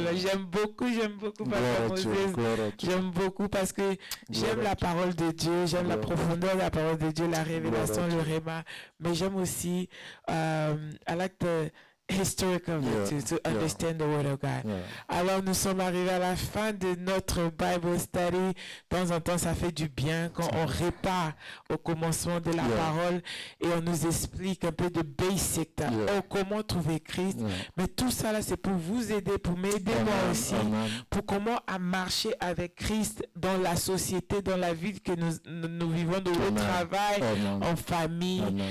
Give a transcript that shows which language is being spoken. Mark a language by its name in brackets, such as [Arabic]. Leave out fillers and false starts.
[French] J'aime beaucoup, Papa Moses. J'aime beaucoup parce que j'aime la parole de Dieu, j'aime la profondeur de la parole de Dieu, la révélation, le réma. Mais j'aime aussi, [English] I like the historical to understand the word of God. [French] Alors nous sommes arrivés à la fin de notre Bible study. De temps en temps, ça fait du bien quand on répare au commencement de la parole et on nous explique un peu de basic, comment trouver Christ. Mais tout ça là, c'est pour vous aider, pour m'aider moi aussi, pour comment à marcher avec Christ dans la société, dans la vie que nous vivons, dans le travail, en famille.